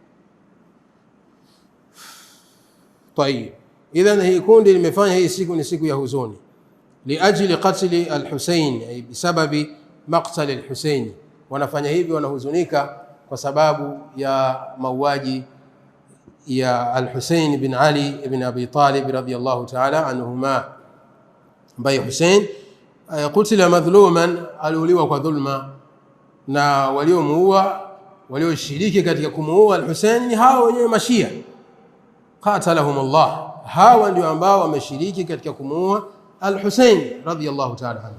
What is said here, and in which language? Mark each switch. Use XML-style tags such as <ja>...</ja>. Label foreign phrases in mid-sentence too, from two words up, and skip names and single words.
<sw>Tayib, idhan hii kundi limefanya hii siku ni siku ya huzuni,</sw> <ar>لأجل قتل الحسين، أي بسبب مقتل الحسين.</ar> <sw>Wanafanya hivi, wanahuzunika kwa sababu ya mauaji ya al-Husayn bin Ali ibn Abi Talib</sw> <ar>رضي الله تعالى عنهما,</ar> <sw>ambaye Husayn</sw> <ar>قتل مظلوما,</ar> <sw>aliuliwa kwa dhulma, na waliomuua, walioshiriki katika kumuua al-Husayn ni hao wenyewe Mashia,</sw> <ar>قاتلهم الله.</ar> <sw>Hawa ndio ambao wameshiriki katika kumuua al-Husayn</sw> <ar>رضي الله تعالى عنه.</ar>